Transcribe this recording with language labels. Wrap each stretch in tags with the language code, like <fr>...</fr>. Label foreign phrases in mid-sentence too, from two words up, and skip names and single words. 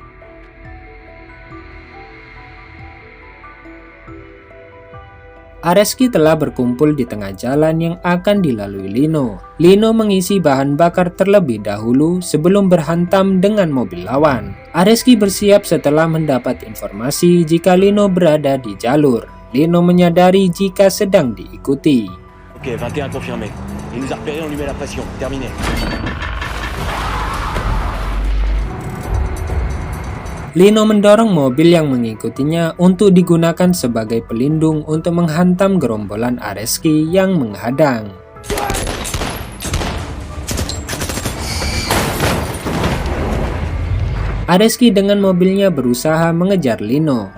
<id>Areski telah berkumpul di tengah jalan yang akan dilalui Lino. Lino mengisi bahan bakar terlebih dahulu sebelum berhantam dengan mobil lawan. Areski bersiap setelah mendapat informasi jika Lino berada di jalur. Lino menyadari jika sedang diikuti.</id> <fr>Ok, 21 confirmé. Il nous a repéré, on lui met la pression. Terminé.</fr> <id>Lino mendorong mobil yang mengikutinya untuk digunakan sebagai pelindung untuk menghantam gerombolan Areski yang menghadang. Areski dengan mobilnya berusaha mengejar Lino.</id>